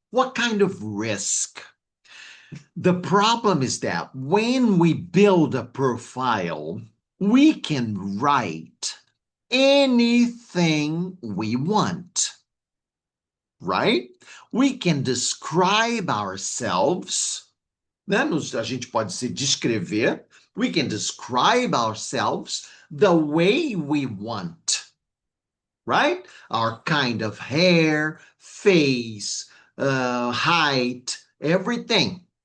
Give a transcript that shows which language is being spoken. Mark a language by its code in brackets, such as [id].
[en] What kind of risk? The problem is that when we build a profile, we can write anything we want, right? We can describe ourselves, [pt] né? A gente pode se descrever. [en] We can describe ourselves the way we want, right? Our kind of hair, face, height, everything.